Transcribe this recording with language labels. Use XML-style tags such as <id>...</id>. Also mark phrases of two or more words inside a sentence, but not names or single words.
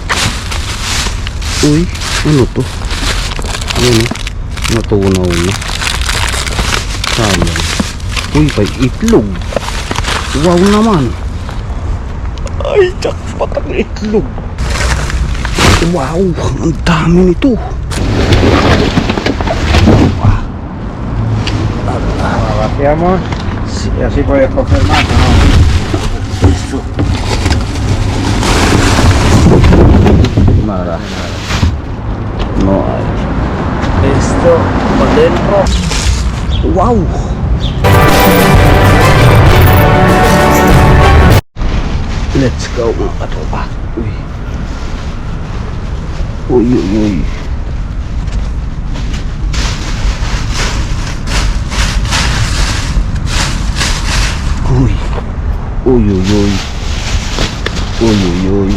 <tl>Uy! Ano to? Ano? Natunaw na. Sayang. Uy, may itlog. Wow naman. Ay, jackpot ang itlog. Wow, ang dami nito.</tl> <es>Vaciamos y así puedes coger más, ¿no? Listo. Nada. No hay. Esto por dentro.</es> <tl>Wow.</tl> <en>Let's go</en> <tl>mga katropa. Uy. Uy, uy, uy. Uy. Uy, uy, uy. Uy, uy, uy.</tl>